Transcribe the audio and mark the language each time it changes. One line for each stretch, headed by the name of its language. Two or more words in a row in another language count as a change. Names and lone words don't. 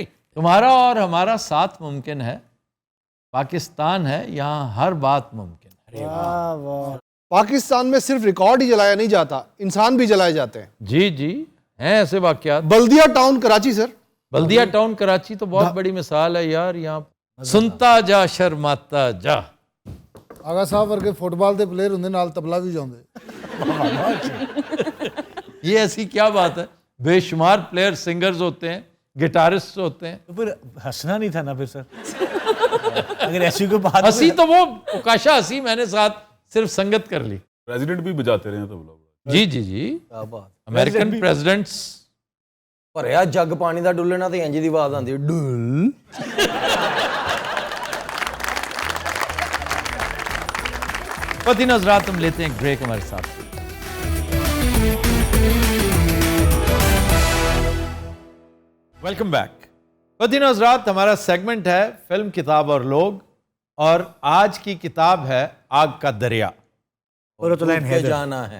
Urdu: تمہارا اور ہمارا ساتھ ممکن ہے, پاکستان ہے, یہاں ہر بات ممکن ہے. پاکستان میں صرف ریکارڈ ہی جلایا نہیں جاتا, انسان بھی جلائے جاتے ہیں. جی جی ہیں ایسے واقعات. بلدیہ ٹاؤن کراچی سر, بلدیہ ٹاؤن کراچی تو بہت بڑی مثال ہے یار. یہاں سنتا جا شرماتا جا.
Punjabi: ਆਗਾ ਸਾਹਿਬ ਵਰਗੇ ਫੁੱਟਬਾਲ ਦੇ ਪਲੇਅਰ ਹੁੰਦੇ ਨਾਲ ਤਬਲਾ ਵੀ ਜਾਉਂਦੇ.
Urdu: یہ ایسی کیا بات ہے, بے شمار پلیئر سنگرز ہوتے ہیں, گٹارسٹ ہوتے ہیں. تو پھر ہنسنا نہیں تھا نا پھر سر, اگر ایسی کوئی بات. ہنسی تو وہ اوکاشا ہنسی, میں نے ساتھ صرف سنگت کر لی. پریزیڈنٹ بھی بجاتے رہے ہیں تبلا. جی جی جی,
English: American presidents
Punjabi: ਭਰਿਆ ਜੱਗ ਪਾਣੀ ਦਾ ਡੁੱਲਣਾ ਤੇ ਇੰਜ ਦੀ ਆਵਾਜ਼ ਆਉਂਦੀ ਡੁੱਲ।
Urdu: خواتین حضرات, ہم لیتے ہیں ایک بریک ہمارے ساتھ.
English: Welcome back.
Urdu: خواتین حضرات، ہمارا سیگمنٹ ہے فلم، کتاب اور لوگ، اور آج کی کتاب ہے آگ کا دریا. قرۃالعین حیدر جانا ہے.